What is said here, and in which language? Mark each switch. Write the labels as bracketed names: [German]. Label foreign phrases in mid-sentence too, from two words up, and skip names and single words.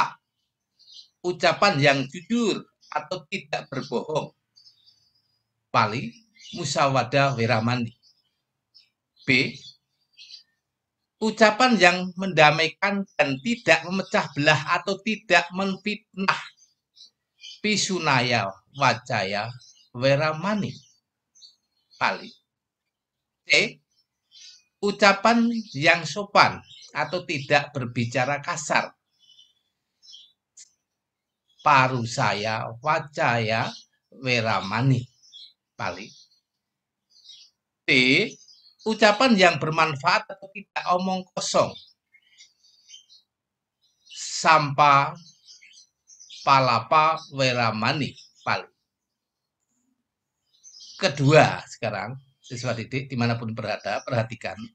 [Indonesian] Ucapan yang jujur atau tidak berbohong. [Pali] Pali, musawada weramani. [Indonesian] B. Ucapan yang mendamaikan dan tidak memecah belah atau tidak menfitnah. [Pali] Pisunaya wacaya weramani. [Indonesian] Pali. C. Ucapan yang sopan atau tidak berbicara kasar. [Pali] Parusaya wacaya weramani. [Indonesian] Pali. D. ucapan yang bermanfaat atau tidak, omong kosong, [Pali] sampa palapa weramani pali. [Indonesian] Kedua, sekarang siswa didik dimanapun berada, perhatikan.